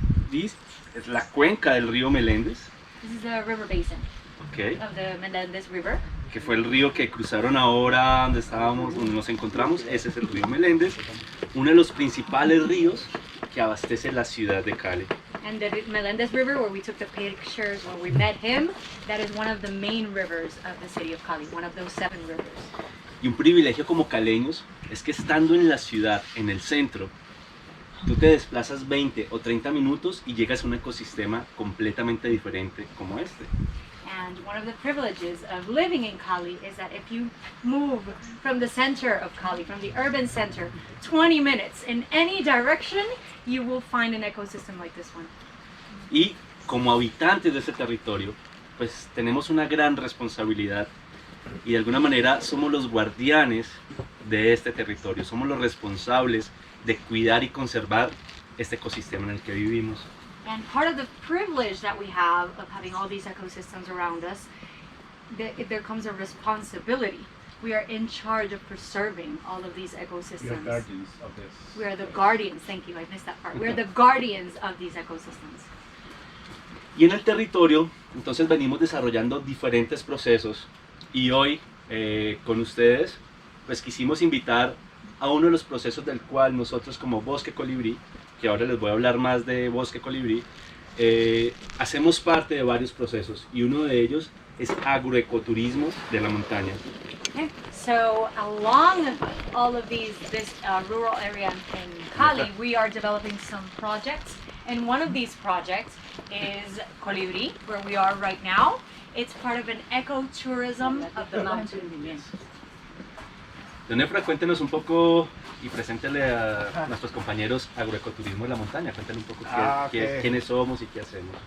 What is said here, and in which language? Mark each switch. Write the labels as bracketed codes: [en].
[es] This es la cuenca del río Melendez. [en] This is the river basin Okay. of the Melendez River. [es] Que fue el río que cruzaron ahora donde nos encontramos. Ese es el río Melendez, uno de los principales ríos que abastece la ciudad de Cali. [en] And the Melendez River, where we took the pictures, where we met him, that is one of the main rivers of the city of Cali, one of those 7 rivers. [es] Y un privilegio como caleños es que estando en la ciudad, en el centro, tú te desplazas 20 o 30 minutos y llegas a un ecosistema completamente diferente como este. [en] And one of the privileges of living in Cali is that if you move from the center of Cali, from the urban center, 20 minutes in any direction, you will find an ecosystem like this one. [es] Y como habitantes de este territorio, pues tenemos una gran responsabilidad y de alguna manera somos los guardianes de este territorio, somos los responsables de cuidar y conservar este ecosistema en el que vivimos. [en] And part of the privilege that we have of having all these ecosystems around us, there comes a responsibility. We are in charge of preserving all of these ecosystems. We are guardians of this. We are the guardians, thank you, I missed that part. We are the guardians of these ecosystems. [es] Y en el territorio, entonces venimos desarrollando diferentes procesos y hoy con ustedes, pues quisimos invitar a uno de los procesos del cual nosotros como Bosque Colibrí, que ahora les voy a hablar más de Bosque Colibrí, hacemos parte de varios procesos y uno de ellos es agroecoturismo de la montaña. [en] Okay. So along all of this rural area in Cali, we are developing some projects And one of these projects is Colibri, where we are right now. It's part of an ecotourism of the mountain. [es] Don Efra, cuéntenos un poco y preséntele a nuestros compañeros agroecoturismo de la montaña. Cuéntenle un poco quiénes somos y qué hacemos.